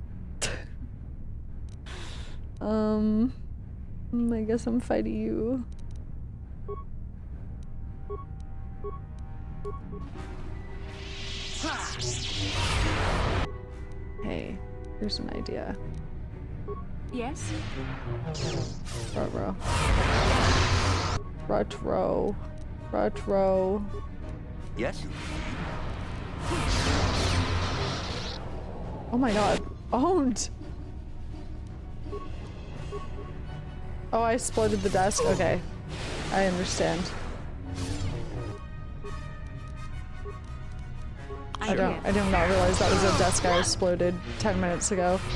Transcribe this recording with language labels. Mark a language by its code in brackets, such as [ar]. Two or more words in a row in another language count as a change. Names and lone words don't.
[en] I guess I'm fighting you. Hey, here's an idea. Yes? Ruh-roh. Rutro. Rutro. Yes? Oh my god. Owned! Oh, I exploded the desk? Okay. I understand. I did not realize that was a desk I exploded 10 minutes ago.